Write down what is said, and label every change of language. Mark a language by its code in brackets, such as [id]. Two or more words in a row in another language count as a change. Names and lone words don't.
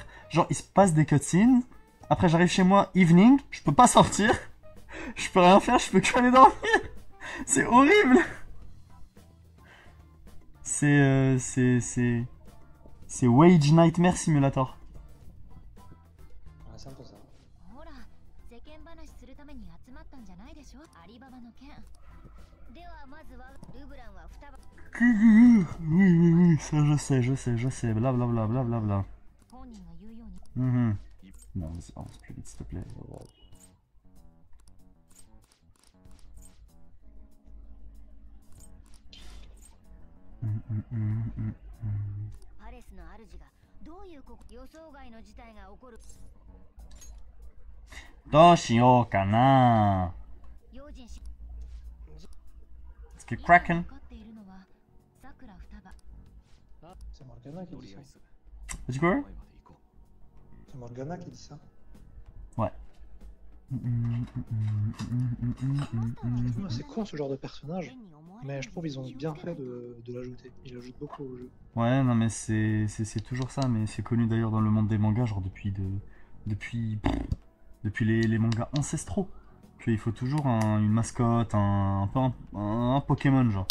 [fr] Genre il se passe des cutscenes, après j'arrive chez moi evening, je peux pas sortir, je peux rien faire, je peux que aller dormir. C'est horrible. C'est Wage Nightmare Simulator. Ouais, c'est un peu ça. [ja] ほら世間話するために集まったんじゃないでしょアリババの件ではまずはルブランは双葉 [fr] Oui, ça je sais, blablabla, blablabla. [ja] 本人が言うように Mhm. [fr] Non, vas-y, avance plus vite s'il te plaît. Mm. [ja] パレスの主がどういう予想外の事態が起こるどうしようかな。用心し [en] Let's get cracking. [ja] 分かっているのはさくら双葉 [fr] C'est Morgana qui [ja] と [fr] dit [ja] りあ [fr] ça. [ja] えず [en] Let's go. [ja] 前まで行こ [fr] C'est Morgana qui dit ça. Ouais. C'est con ce genre de personnage, mais je trouve ils ont bien fait de l'ajouter. Ils l'ajoutent beaucoup au jeu. Ouais, non mais c'est toujours ça, mais c'est connu d'ailleurs dans le monde des mangas, genre depuis les mangas ancestraux, qu'il faut toujours une mascotte, un Pokémon genre.